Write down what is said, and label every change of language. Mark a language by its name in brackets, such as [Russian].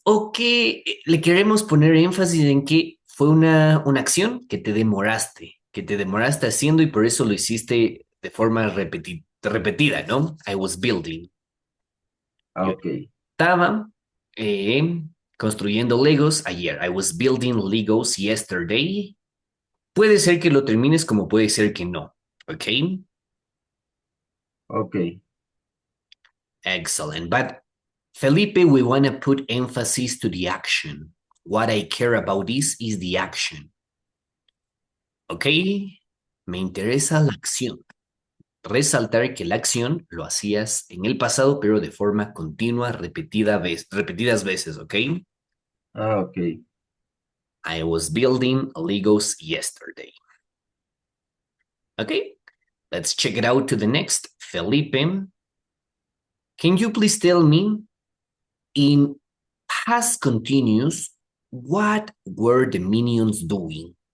[Spanish] Ok, le queremos poner énfasis en que fue una acción que te demoraste haciendo y por eso lo hiciste de forma repetida, ¿no? [English] I was building. [Spanish] Yo Ok. estaba construyendo Legos ayer. [English] I was building Legos yesterday. [Spanish] Puede ser que lo termines como puede ser que no. ¿Ok? Ok. [English] Excellent. But Felipe, we want to put emphasis to the action. What I care about this is the action. [Spanish] ¿Ok? Me interesa la acción. Resaltar que la acción lo hacías en el pasado, pero de forma continua, repetidas veces, ¿ok? Ok. [English] I was building Legos yesterday. Okay, let's check it out to the next. Felipe, can you please tell me in past continuous, what were the minions doing?